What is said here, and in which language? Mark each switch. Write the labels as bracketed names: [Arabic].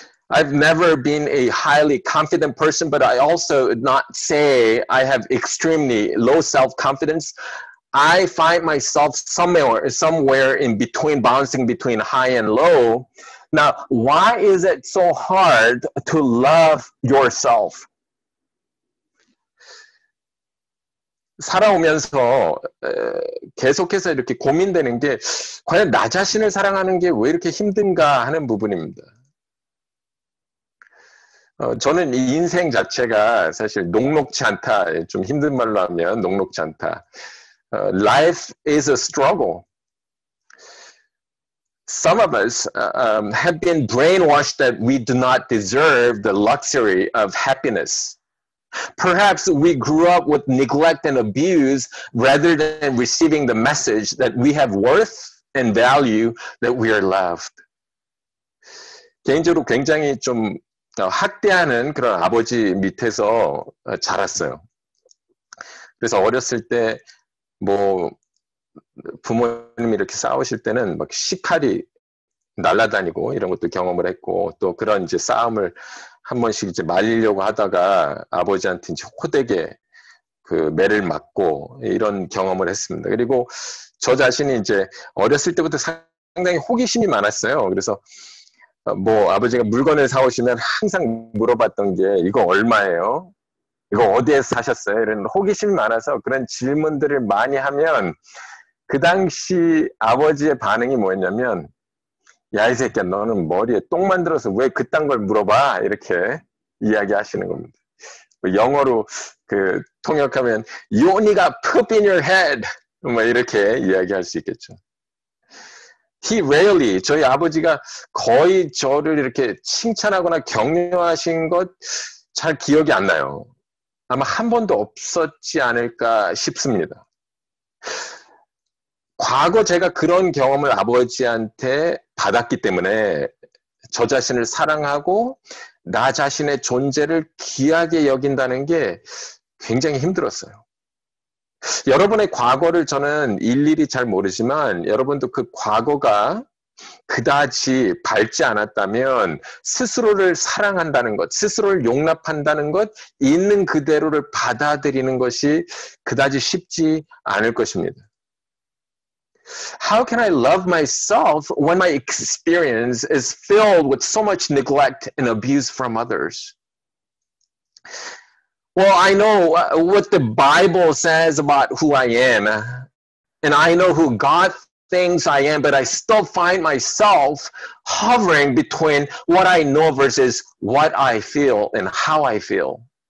[English] I've never been a highly confident person, but I also would not say I have extremely low self-confidence. I find myself somewhere in between, bouncing between high and low. Now, why is it so hard to love yourself? [Korean] 살아오면서 계속해서 이렇게 고민되는 게 과연 나 자신을 사랑하는 게 왜 이렇게 힘든가 하는 부분입니다. 저는 이 인생 자체가 사실 녹록지 않다. 좀 힘든 말로 하면 녹록지 않다. [English] Life is a struggle. Some of us have been brainwashed that we do not deserve the luxury of happiness. Perhaps we grew up with neglect and abuse rather than receiving the message that we have worth and value, that we are loved. [Korean] 개인적으로 굉장히 좀 학대하는 그런 아버지 밑에서 자랐어요. 그래서 어렸을 때 뭐 부모님이 이렇게 싸우실 때는 막 식칼이 날아다니고 이런 것도 경험을 했고, 또 그런 이제 싸움을 한 번씩 이제 말리려고 하다가 아버지한테 이제 호되게 그 매를 맞고 이런 경험을 했습니다. 그리고 저 자신이 이제 어렸을 때부터 상당히 호기심이 많았어요. 그래서 뭐 아버지가 물건을 사오시면 항상 물어봤던 게 이거 얼마예요? 이거 어디에서 사셨어요? 이런 호기심이 많아서 그런 질문들을 많이 하면 그 당시 아버지의 반응이 뭐였냐면, 야, 이 새끼야, 너는 머리에 똥 만들어서 왜 그딴 걸 물어봐? 이렇게 이야기하시는 겁니다. [English] 영어로 그 통역하면 You only got poop in your head. [Korean] 뭐 이렇게 이야기할 수 있겠죠. 저희 아버지가 거의 저를 이렇게 칭찬하거나 격려하신 것 잘 기억이 안 나요. 아마 한 번도 없었지 않을까 싶습니다. 과거 제가 그런 경험을 아버지한테 받았기 때문에 저 자신을 사랑하고 나 자신의 존재를 귀하게 여긴다는 게 굉장히 힘들었어요. 여러분의 과거를 저는 일일이 잘 모르지만 여러분도 그 과거가 그다지 밝지 않았다면 스스로를 사랑한다는 것, 스스로를 용납한다는 것, 있는 그대로를 받아들이는 것이 그다지 쉽지 않을 것입니다. [English] How can I love myself when my experience is filled with so much neglect and abuse from others? Well, I know what the Bible says about who I am, and I know who God thinks I am, but I still find myself hovering between what I know versus what I feel and how I feel.